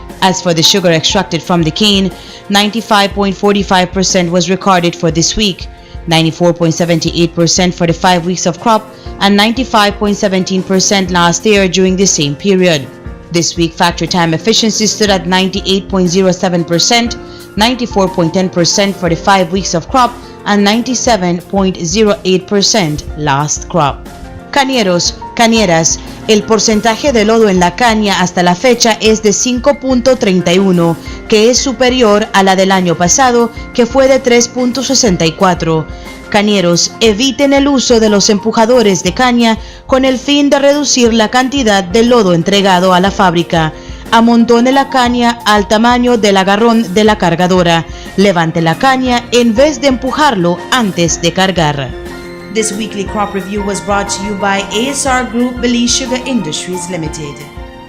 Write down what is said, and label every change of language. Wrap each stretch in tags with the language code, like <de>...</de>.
<en>As for the sugar extracted from the cane, 95.45% was recorded for this week, 94.78% for the 5 weeks of crop, and 95.17% last year during the same period. This week, factory time efficiency stood at 98.07%, 94.10% for the 5 weeks of crop, and 97.08% last crop.</en> <es>Cañeros, cañeras, el porcentaje de lodo en la caña hasta la fecha es de 5.31, que es superior a la del año pasado, que fue de 3.64. Cañeros, eviten el uso de los empujadores de caña con el fin de reducir la cantidad de lodo entregado a la fábrica. Amontone la caña al tamaño del agarrón de la cargadora. Levante la caña en vez de empujarlo antes de cargar.</es> <en>This weekly crop review was brought to you by ASR Group, Belize Sugar Industries Limited.</en>